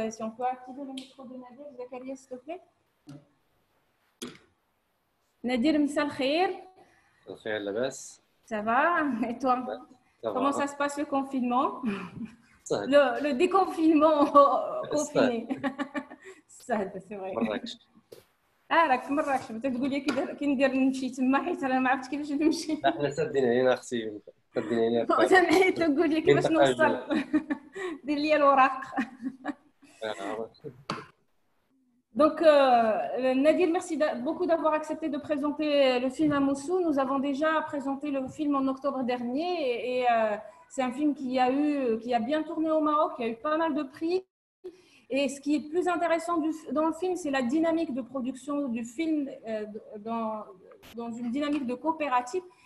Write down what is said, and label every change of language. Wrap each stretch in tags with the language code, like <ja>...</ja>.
<fr>Si on peut activer le micro de Nadir, Zakaria, s'il te plaît.</fr> <ar>Nadir, Msal Khair. Khair, labas.</ar> <fr>Ça va? Et toi? Comment ça se passe le confinement? Le déconfinement confiné. C'est vrai.</fr> <ar>راك في مراكش تقول لي كي ندير نمشي تما حيت انا ما عرفتش كيفاش نمشي. احنا سادين علينا اختي سادين علينا. حيت تقول لي كيفاش نوصل دير لي الوراق.</ar> <fr>Donc, Nadir, merci beaucoup d'avoir accepté de présenter le film à Moussou. Nous avons déjà présenté le film en octobre dernier et c'est un film qui a bien tourné au Maroc, qui a eu pas mal de prix. Et ce qui est plus intéressant dans le film, c'est la dynamique de production du film dans une dynamique de coopérative.</fr>